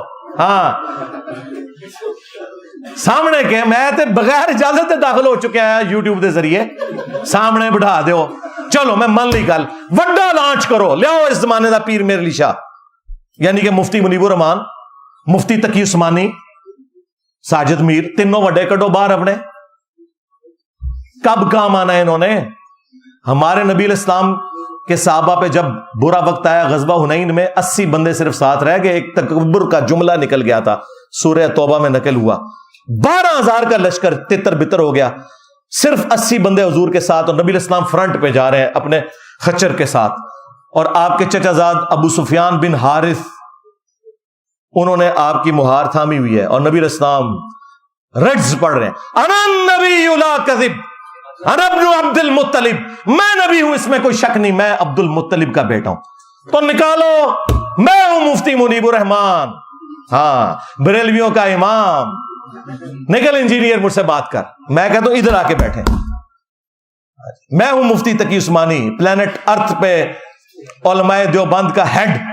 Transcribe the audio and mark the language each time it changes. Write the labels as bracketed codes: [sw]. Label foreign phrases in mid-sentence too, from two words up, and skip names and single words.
[pa] ہاں سامنے کے میں تے بغیر اجازت داخل ہو چکے ہیں یوٹیوب دے ذریعے, سامنے بٹھا دیو. چلو میں من لی گل, وڈا لانچ کرو, لیاؤ اس زمانے دا پیر میر علی شاہ, یعنی کہ مفتی منیب الرحمان, مفتی تقی عثمانی, ساجد میر, تینوں وڈے کڈو باہر اپنے. [ur] کب کام آنا ہے انہوں نے؟ ہمارے نبی علیہ السلام کے صحابہ پہ جب برا وقت آیا غزوہ حنین میں 80 بندے صرف ساتھ رہ گئے, ایک تکبر کا جملہ نکل گیا تھا, سورہ توبہ میں نقل ہوا. 12,000 کا لشکر تتر بتر ہو گیا, صرف 80 بندے حضور کے ساتھ, اور نبی علیہ السلام فرنٹ پہ جا رہے ہیں اپنے خچر کے ساتھ, اور آپ کے چچا زاد ابو سفیان بن حارث انہوں نے آپ کی مہار تھامی ہوئی ہے, اور نبی علیہ السلام رجز پڑھ رہے ہیں, [ar] انا النبی لا کذب انا ابن عبد المطلب, [ur] میں نبی ہوں اس میں کوئی شک نہیں, میں عبد المطلب کا بیٹا ہوں. تو نکالو, میں ہوں مفتی منیب الرحمان, ہاں بریلویوں کا امام, نکل انجینئر مجھ سے بات کر. میں کہتا ہوں ادھر آ کے بیٹھے, میں ہوں مفتی تقی عثمانی, [en] planet earth [ur] پہ علماء دیوبند کا ہیڈ.